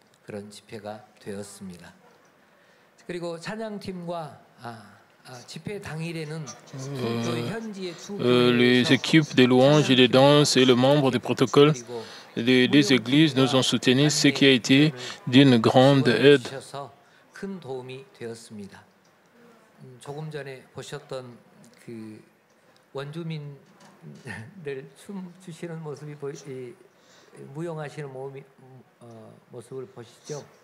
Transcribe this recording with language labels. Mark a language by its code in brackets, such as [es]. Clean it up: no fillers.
[ko] 그런 집회가 되었습니다. 그리고 찬양팀과 집회 당일에는 현지의 두 [fr] les équipes des louanges et des danses et le membre du protocole des églises nous ont soutenus, ce qui a été d'une grande aide. [ko] 큰 도움이 되었습니다. 조금 전에 보셨던 그 원주민들 춤 추시는 모습이 무용하시는 모습을 보시죠.